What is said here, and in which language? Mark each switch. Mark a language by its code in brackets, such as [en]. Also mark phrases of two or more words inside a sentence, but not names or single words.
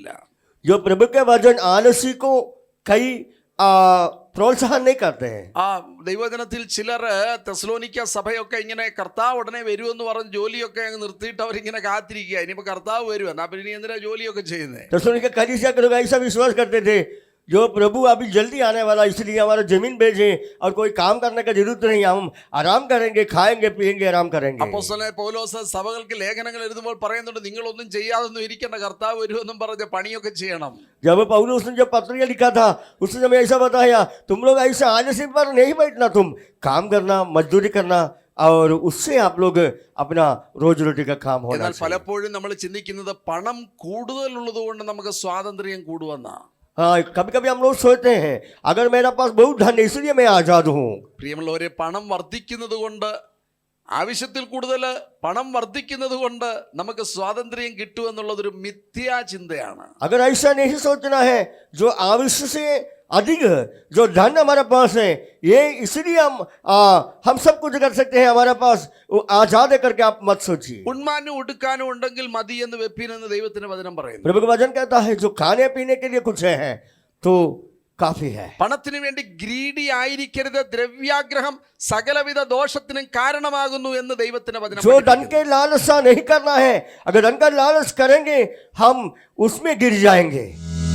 [hi] जो प्रभु के वचन आलसी को कई പ്രോത്സാഹനം नहीं करते हैं. [ml] ആ ദൈവവചനത്തിൽ ചിലർ തെസ്സലോനിക്ക സഭയൊക്കെ ഇങ്ങനെ കർത്താവ് ഉടനെ വരുമെന്ന് പറഞ്ഞ് ജോലിയൊക്കെ അങ്ങ് നിർത്തിയിട്ട് അവരിങ്ങനെ കാത്തിരിക്കുക, ഇനിയിപ്പോ കർത്താവ് വരുമോ, എന്നാ പിന്നെ ഇനി എന്തിനാ ജോലിയൊക്കെ ചെയ്യുന്നത്. [hi] तेसलोनिका कलीसिया के लोग ऐसा विश्वास करते थे, जो प्रभु अभी जल्दी आने वाला, इसलिए हमारा जमीन बेचें और कोई काम करने का जरूरत नहीं, हम आराम करेंगे, खाएंगे पिएंगे, आराम करेंगे. [ml] അപ്പോസ്തലനായ പൗലോസ് സഭകൾക്ക് ലേഖനങ്ങൾ എഴുതുമ്പോൾ പറയുന്നുണ്ട്, നിങ്ങളൊന്നും ചെയ്യാതൊന്നും ഇരിക്കേണ്ട, കർത്താവ് വരുമെന്നും പറഞ്ഞ് പണിയൊക്കെ ചെയ്യണം. [hi] जब पौलुस ने जब पत्रिका लिखा था, उसने हमें ऐसा बताया, तुम लोग ऐसे आलस्य पर नहीं बैठना, तुम काम करना, मजदूरी करना और उससे आप लोग अपना रोज रोटी का काम होना [ml] എന്നാൽ [hi] चाहिए. [ml] പലപ്പോഴും നമ്മൾ ചിന്തിക്കുന്നത് പണം കൂടുതലുള്ളത് കൊണ്ട് നമുക്ക് സ്വാതന്ത്ര്യം കൂടുവെന്നാ. [hi] हाँ, कभी कभी हम लोग सोचते हैं, अगर मेरा पास बहुत धन है इसलिए मैं आजाद हूँ. [ml] പ്രിയമുള്ളവരെ, പണം വർദ്ധിക്കുന്നത് കൊണ്ട്, ആവശ്യത്തിൽ കൂടുതൽ പണം വർദ്ധിക്കുന്നത് കൊണ്ട് നമുക്ക് സ്വാതന്ത്ര്യം കിട്ടുമെന്നുള്ളതൊരു മിഥ്യാ ചിന്തയാണ്. [hi] अगर ऐसा नहीं सोचना है, जो आवश्यक से अधिक जो धन हमारे पास है, ये इसलिए हम सब कुछ कर सकते हैं, हमारे पास वो आजाद है करके आप मत सोचिए. [ml] ഉണ്മാനും ഉടുക്കാനും ഉണ്ടെങ്കിൽ മതി എന്ന് വെപ്പീനെന്ന് ദൈവത്തിന്റെ വചനം പറയുന്നു. [hi] प्रभु का वचन कहता है, जो खाने पीने के लिए कुछ है तो काफी है. [ml] പണത്തിന് വേണ്ടി ഗ്രീഡി ആയിരിക്കരുത്, ദ്രവ്യാഗ്രഹം സകലവിധ ദോഷത്തിനും കാരണമാകുന്നു എന്ന് ദൈവത്തിന്റെ വചനം [hi] जो धन [ml] പഠിപ്പിക്കുന്നു. [hi] के लालसा नहीं करना है, अगर धन का लालच करेंगे हम उसमें गिर जाएंगे.